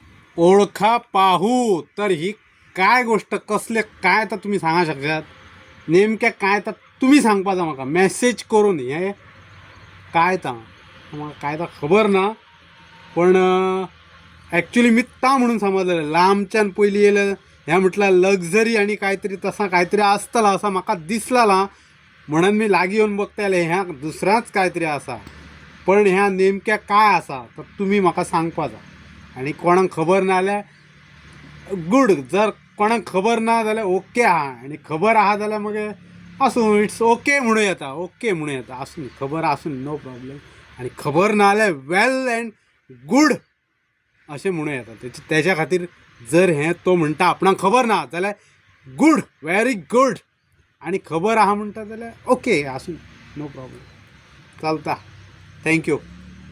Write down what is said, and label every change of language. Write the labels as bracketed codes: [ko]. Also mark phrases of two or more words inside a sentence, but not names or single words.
[kok] ओळखा पाहू तर ही काय गोष्ट कसले काय तर तुम्ही सांगा शकतात नेमक्या काय तर तुम्ही सांगपाचा म्हाका मेसेज करून हे काय ता म्हाका काय तर खबर ना पण ॲक्च्युली मी ता म्हणून समजलेलं लांबच्यान पयलीं येयलं ह्या म्हटलं लक्झरी आणि काहीतरी तसा काहीतरी असतला असा म्हाका दिसलाला म्हणून मी लागीं येवन बघताले ह्या दुसराच काहीतरी असा पण ह्या नेमक्या काय असा तर तुम्ही म्हाका सांगपाचा आणि कोणाक खबर ना जाल्यार गूड जर कोणाक खबर ना जाल्यार ओके आहा आणि खबर आहा जाल्यार मग आसूं [en] it's okay [kok] म्हणूं येता ओके म्हणूं येता आसूं खबर आसूं [en] no problem [kok] आणि खबर ना जाल्यार [en] well and good [kok] अशें म्हणूं येता तेच्या खातीर जर हें तो म्हणटा आपणाक खबर ना जाल्यार गूड [en] very good [kok] आणि खबर आहा म्हणटा जाल्यार ओके आसूं [en] no problem [kok] चलता थँक्यू